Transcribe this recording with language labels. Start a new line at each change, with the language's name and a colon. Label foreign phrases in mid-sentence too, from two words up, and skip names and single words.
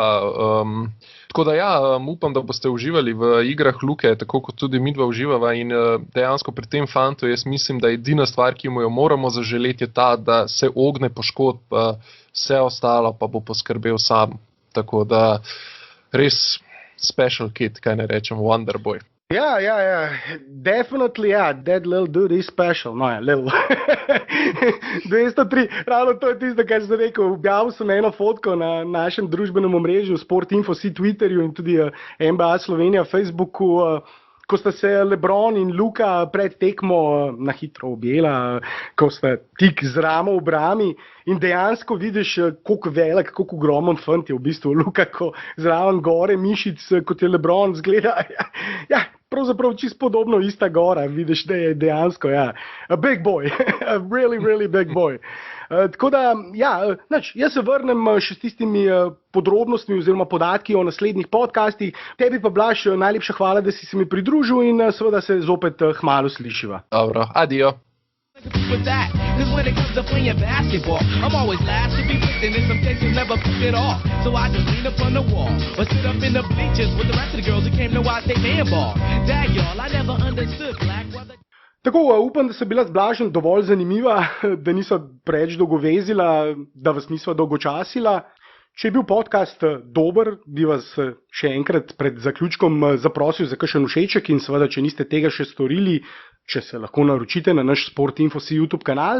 Slovenian: Tako da ja, upam, da boste uživali v igrah Luke, tako kot tudi midva uživava in dejansko pri tem fantu jaz mislim, da edina stvar, ki mu jo moramo zaželeti, je ta, da se ogne poškodb, vse ostalo pa bo poskrbel sam. Tako da res
English: special kid,
Slovenian: kaj ne rečem,
English: wonder boy. Ja, definitely, that little dude is special,
Slovenian: no ja,
English: little. 203,
Slovenian: ravno to je tisto, kar sem rekel, objavil sem eno fotko na našem družbenem omrežju, Sportinfo.si, Twitterju in tudi NBA Slovenija, Facebooku, ko sta se LeBron in Luka pred tekmo na hitro objela, ko sta tik z ramo v brami in dejansko vidiš, koliko velik, koliko ogromen fant je v bistvu Luka, ko zraven gore mišic, kot je LeBron, zgleda, ja, pravzaprav čisto podobno ista gora, vidiš, da je dejansko,
English: a big boy, a really, really big boy.
Slovenian: Tako da, jaz se vrnem še s tistimi podrobnostmi oziroma podatki o naslednjih podcastih. Tebi pa Blaž, najlepša hvala, da si se mi pridružil in seveda se zopet kmalu slišiva. Dobro, adijo.
English: With that, cause when it comes to playing basketball, I'm always last to be picked, and in some cases never picked at all. So I just lean up on the wall, or sit up in the bleachers with the rest of the girls who came to watch they man ball. Dag y'all, I never understood black brother.
Slovenian: Tako, upam, da so bila z Blažem dovolj zanimiva, da niso preveč dolgovezila, da vas niso dolgočasila. Če je bil podcast dober, bi vas še enkrat pred zaključkom zaprosil za kakšen všeček in seveda, če niste tega še storili, če se lahko naročite na naš Sportinfo.si YouTube kanal.